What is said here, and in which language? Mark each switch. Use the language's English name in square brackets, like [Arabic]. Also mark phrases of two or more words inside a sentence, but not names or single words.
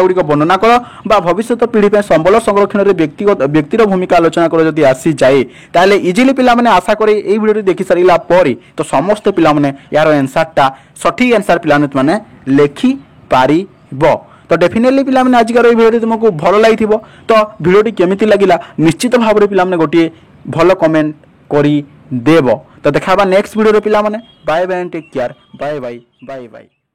[Odia] ଗୁଡ଼ିକ ବର୍ଣ୍ଣନା କର ବା ଭବିଷ୍ୟ ପିଢ଼ି ପର ସମ୍ବଳ ସଂରକ୍ଷଣ ମେଁ ବ୍ୟକ୍ତିର ଭୂମିକା ଆଲୋଚନା କର ଯଦି ଆସି ଯାଏ ତାହାଲେ ଇଜିଲି ପିଲା ମାନେ ଆଶା କରେ ଏଇ ଭିଡିଓ ଦେଖି ସାରିଲା ପରେ ତ ସମସ୍ତ ପିଲା ମାନେ ଯାର ଆନ୍ସରଟା ସଠିକ ଆନ୍ସର ପିଲା ମାନେ ଲେଖି ପାରିବ ତ ଡେଫିନେଟଲି ପିଲା ମାନେ ଆଜିକାର ଏଇ ଭିଡିଓ ତୁମକୁ ଭଲ ଲାଗିଥିବ ତ ଭିଡିଓଟି କେମିତି ଲାଗିଲା ନିଶ୍ଚିତ ଭାବ ମେଁ ପିଲା ମାନେ ଗୋଟେ ଭଲ କମେଣ୍ଟ କରି ଦେବ ତ ଦେଖାବା [English] next video [Odia] ରେ ପିଲା ମାନେ [English] bye bye take care bye bye bye bye [Odia] बाय बाय।